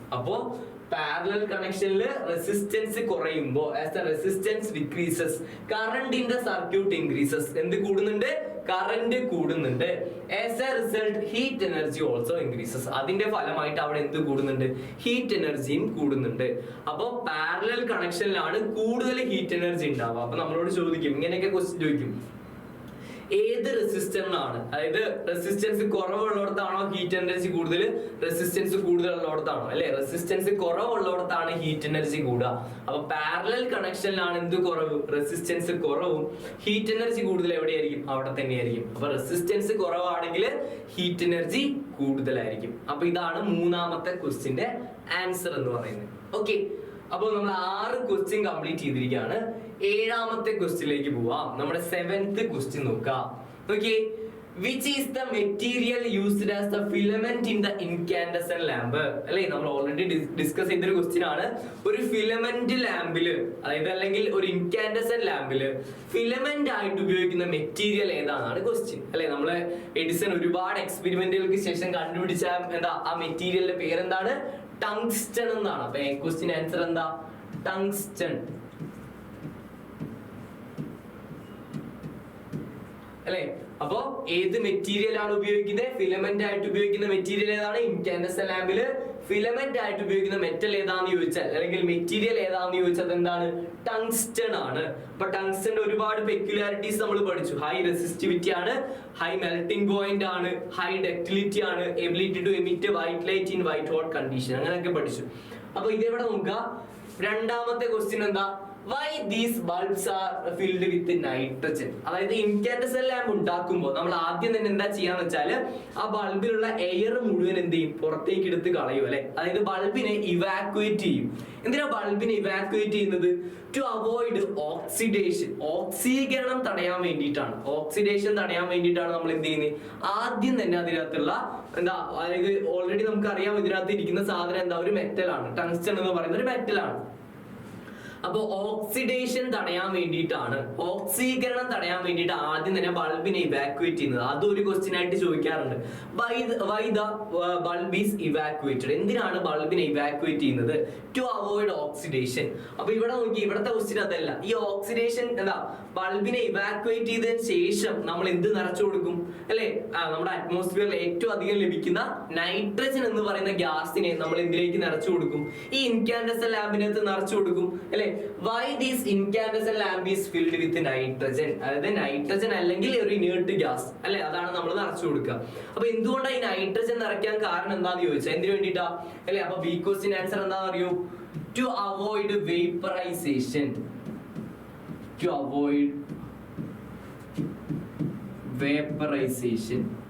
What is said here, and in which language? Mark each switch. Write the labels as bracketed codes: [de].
[ml] അപ്പോ പാരലൽ കണക്ഷനിൽ റെസിസ്റ്റൻസ് കുറയുമ്പോൾ [en] as the resistance decreases current in the circuit increases. [ml] എന്ത് കൂടുന്നുണ്ട്? കറന്റ് കൂടുന്നുണ്ട്. [en] as a result heat energy also increases. [ml] അതിന്റെ ഫലമായിട്ട് അവിടെ എന്ത് കൂടുന്നുണ്ട്? ഹീറ്റ് എനർജിയും കൂടുന്നുണ്ട്. അപ്പോൾ പാരലൽ കണക്ഷനിലാണ് കൂടുതൽ ഹീറ്റ് എനർജി ഉണ്ടാവുക. അപ്പൊ നമ്മളോട് ചോദിക്കും, ഇങ്ങനെയൊക്കെ ക്വസ്റ്റ്യൻ ചോദിക്കും, ഏത് റെസിസ്റ്ററിനാണ്, അതായത് റെസിസ്റ്റൻസ് കുറവുള്ളിടത്താണോ ഹീറ്റ് എനർജി കൂടുതൽ, റെസിസ്റ്റൻസ് കൂടുതലുള്ളിടത്താണോ? അല്ലെ, റെസിസ്റ്റൻസ് കുറവുള്ളിടത്താണ് ഹീറ്റ് എനർജി കൂടുക. അപ്പൊ പാരലൽ കണക്ഷനിലാണ് എന്ത് കുറവ്? റെസിസ്റ്റൻസ് കുറവും. ഹീറ്റ് എനർജി കൂടുതൽ എവിടെയായിരിക്കും? അവിടെ തന്നെയായിരിക്കും. അപ്പൊ റെസിസ്റ്റൻസ് കുറവാണെങ്കിൽ ഹീറ്റ് എനർജി കൂടുതലായിരിക്കും. അപ്പൊ ഇതാണ് മൂന്നാമത്തെ ക്വസ്റ്റ്യന്റെ ആൻസർ എന്ന് പറയുന്നത്. ഓക്കെ, അപ്പോൾ നമ്മൾ 6 ക്വസ്റ്റ്യൻ കംപ്ലീറ്റ് ചെയ്തിരിക്കുകയാണ്. 7ാമത്തെ ക്വസ്റ്റ്യനിലേക്ക് പോവാം. നമ്മുടെ 7th ക്വസ്റ്റ്യൻ നോക്കാം. Okay, [en] which is the material used as the filament in the incandescent lamp? [ml] അല്ലെ, നമ്മൾ ഓൾറെഡി ഡിസ്കസ് ചെയ്തൊരു ക്വസ്റ്റ്യൻ ആണ്. ഒരു ഫിലമെന്റ് ലാമ്പില്, അതായത് അല്ലെങ്കിൽ ഒരു ഇൻകാൻഡസെന്റ് ലാമ്പില് ഫിലമെന്റ് ആയിട്ട് ഉപയോഗിക്കുന്ന മെറ്റീരിയൽ ഏതാണെന്നാണ് ക്വസ്റ്റ്യൻ. അല്ലെ, നമ്മള് എഡിസൺ ഒരുപാട് എക്സ്പെരിമെന്റുകൾക്ക് ശേഷം കണ്ടുപിടിച്ച എന്താ ആ മെറ്റീരിയലിന്റെ പേരെന്താണ്? ടങ്സ്റ്റൺ എന്നാണ്. അപ്പൊ ക്വസ്റ്റ്യൻ ആൻസർ എന്താ? ടങ്സ്റ്റൺ അല്ലെ. അപ്പോ ഏത് മെറ്റീരിയൽ ആണ് ഉപയോഗിക്കുന്നത്? ഫിലമെന്റ് ആയിട്ട് ഉപയോഗിക്കുന്ന മെറ്റീരിയൽ ഏതാണ്? ഇൻകാൻഡസെന്റ് ലാമ്പില് ഫിലമെന്റ് ആയിട്ട് ഉപയോഗിക്കുന്ന മെറ്റൽ ഏതാന്ന് ചോദിച്ചാൽ, അല്ലെങ്കിൽ മെറ്റീരിയൽ ഏതാന്ന് ചോദിച്ചാൽ എന്താണ്? ടങ്സ്റ്റൺ ആണ്. അപ്പൊ ടങ്സ്റ്റന്റെ ഒരുപാട് പെക്യുലാരിറ്റീസ് നമ്മൾ പഠിച്ചു. ഹൈ റെസിസ്റ്റിവിറ്റി ആണ്, ഹൈ മെൽറ്റിംഗ് പോയിന്റ് ആണ്, ഹൈ ഡക്റ്റിലിറ്റി ആണ്, [en] ability to emit white light in white hot condition, [ml] അങ്ങനെയൊക്കെ പഠിച്ചു. അപ്പൊ ഇതെവിടെ നോക്കുക? 2ാമത്തെ ക്വസ്റ്റ്യൻ എന്താ? [en] Why these bulbs are filled with nitrogen? [ml] അതായത് ഇൻകാൻഡസെന്റ് ലാമ്പ് ഉണ്ടാക്കുമ്പോൾ നമ്മൾ ആദ്യം തന്നെ എന്താ ചെയ്യാന്ന് വെച്ചാല് ആ ബൾബിലുള്ള എയർ മുഴുവൻ എന്ത് ചെയ്യും? പുറത്തേക്ക് എടുത്ത് കളയും അല്ലെ. അതായത് ബൾബിനെ ഇവാക്യുവേറ്റ് ചെയ്യും. എന്തിനാ ബൾബിനെ ഇവാക്യുവേറ്റ് ചെയ്യുന്നത്? [en] To avoid oxidation. [ml] ഓക്സീകരണം തടയാൻ വേണ്ടിയിട്ടാണ്. ഓക്സിഡേഷൻ തടയാൻ വേണ്ടിയിട്ടാണ് നമ്മൾ എന്ത് ചെയ്യുന്നത്? ആദ്യം തന്നെ അതിനകത്തുള്ള എന്താ, അതായത് ഓൾറെഡി നമുക്ക് അറിയാം ഇതിനകത്ത് ഇരിക്കുന്ന സാധനം എന്താ? ഒരു മെറ്റലാണ്. ടങ്സ്റ്റൺ എന്ന് പറയുന്ന ഒരു മെറ്റലാണ്. അപ്പൊ ഓക്സിഡേഷൻ തടയാൻ വേണ്ടിയിട്ടാണ്, ഓക്സീകരണം തടയാൻ വേണ്ടിയിട്ട് ആദ്യം തന്നെ ബൾബിനെ ഇവാക്യുവേറ്റ് ചെയ്യുന്നത്. അതൊരു ക്വസ്റ്റ്യൻ ആയിട്ട് ചോദിക്കാറുണ്ട്. [en] Why the bulb is evacuated? [ml] എന്തിനാണ് ബൾബിനെ ഇവാക്യുവേറ്റ് ചെയ്യുന്നത്? [en] To avoid oxidation. [ml] അപ്പൊ ഇവിടെ നോക്കി, ഇവിടുത്തെ ക്വസ്റ്റ്യൻ അതല്ല. ഈ ഓക്സിഡേഷൻ എന്താ? ബൾബിനെ ഇവാക്യുവേറ്റ് ചെയ്തതിന് ശേഷം നമ്മൾ എന്ത് നിറച്ചു കൊടുക്കും? അല്ലെ, നമ്മുടെ അറ്റ്മോസ്ഫിയറിൽ ഏറ്റവും അധികം ലഭിക്കുന്ന നൈട്രജൻ എന്ന് പറയുന്ന ഗ്യാസിനെ നമ്മൾ എന്തിലേക്ക് നിറച്ചു കൊടുക്കും? ഈ ഇൻകാൻഡസെന്റ് ലാമ്പിനകത്ത് നിറച്ചു കൊടുക്കും അല്ലെ. [en] Why this incandescent lamp is filled with nitrogen? [ml] അതായത് നൈട്രജൻ അല്ലെങ്കിൽ ഒരു ഇനേർട്ട് ഗ്യാസ് അല്ലെ, അതാണ് നമ്മൾ നിറച്ചു കൊടുക്കുക. അപ്പൊ എന്തുകൊണ്ടാണ് ഈ നൈട്രജൻ നിറയ്ക്കാൻ കാരണം എന്താന്ന് ചോദിച്ചാൽ എന്തിനു വേണ്ടിയിട്ടാ അല്ലെ? അപ്പൊ ബി ക്വസ്റ്റ്യൻ ആൻസർ എന്താണെന്ന് അറിയോ? [en] To avoid vaporisation. To avoid vaporisation.